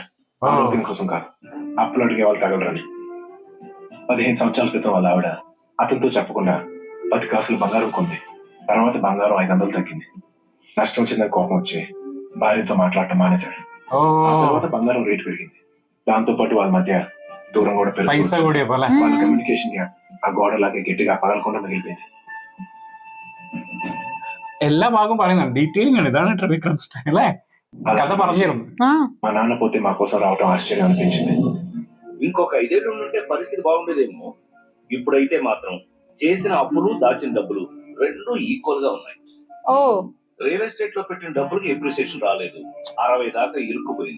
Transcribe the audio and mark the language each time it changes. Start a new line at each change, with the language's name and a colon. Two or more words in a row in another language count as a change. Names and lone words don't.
Telugu: ఆరోగ్యం కోసం కాదు, అప్పులు అడిగే వాళ్ళు తగలరని. 15 సంవత్సరాల క్రితం వాళ్ళ ఆవిడ అతనితో చెప్పకుండా 10 కాసులు బంగారం కొంది. తర్వాత బంగారం 500 తగ్గింది. నష్టం వచ్చిందని కోపం వచ్చి భార్యతో మాట్లాడటం మానేశాడు. ఆ తర్వాత బంగారం రేటు పెరిగింది. దాంతో పాటు వాళ్ళ మధ్య దూరం కూడా పెరిగింది. వాళ్ళ
English: communication gap
Telugu: ఆ గోడలాగే గట్టిగా పగలకుండా మిగిలిపోయింది.
Malayalam: എല്ലാ ഭാഗവും പറയുന്നുണ്ട്, ഡീറ്റെയിലിംഗ് ആണ്. ഇതാണ് ത്രിവിക്രം സ്റ്റൈൽ അല്ലേ, കഥ പറഞ്ഞിരുന്നു.
Telugu: మా నాన్న పోతే మా కోసం రావటం ఆశ్చర్యం అనిపించింది. ఇంకొక 5 ఏళ్ళు ఉంటే పరిస్థితి బాగుండేదేమో. ఇప్పుడైతే మాత్రం చేసిన అప్పులు దాచిన డబ్బులు రెండు ఈక్వల్ గా ఉన్నాయి. ఓ
English: real estate
Telugu: లో పెట్టిన డబ్బులకి ఎప్రిసియేషన్ రాలేదు. 60 దాకా ఇరుక్కుపోయింది.